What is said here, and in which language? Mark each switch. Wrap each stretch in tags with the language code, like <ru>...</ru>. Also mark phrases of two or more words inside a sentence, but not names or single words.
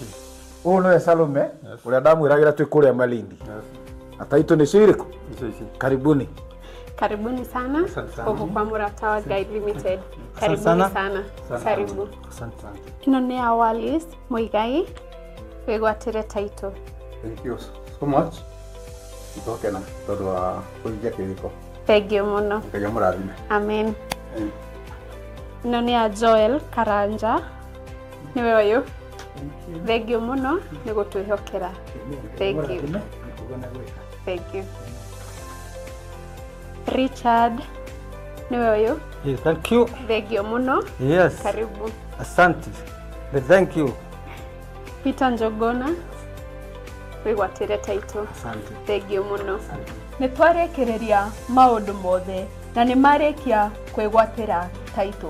<ki>Huyu nĩwe Salome, ũrĩa ndamwĩragĩra twĩ kũrĩa Malindi. Ataitũ nĩ cirĩkũ? Karibuni.</ki> <sw>Karibuni sana. Huko kwa Mũrata wa Ngai Limited. Karibuni sana. Karibu. Asante sana.</sw> <ki>Ĩno nĩ Awalis Muigai, wĩgwatĩre taitũ.</ki> <en>Thank you so much.</en> <ki>Itoke na tondũ wa kũhingia kĩrĩko. Thengiũ mũno. Ngai amũrathime. Amen. Ĩno nĩ Joel Karanja. Niwe ũyũ. Thengiũ mũno nĩ gũtwĩhokera.</ki> <en>Thank you. Thank you.</en> <ki>Richard Niwe uyu.</ki> <en>Yes, thank you.</en> <ki>Thengio muno.</ki> <en>Yes.</en> <sw>Karibu.</sw> <en>Asante. Thank you.</en> <ki>Peter Njogona. Wigwatire title.</ki> <sw>Asante.</sw> <ki>Thengio muno. Nĩ twarekereria maũndũ mothe na nĩ marĩkia kwĩgwatĩra title.</ki>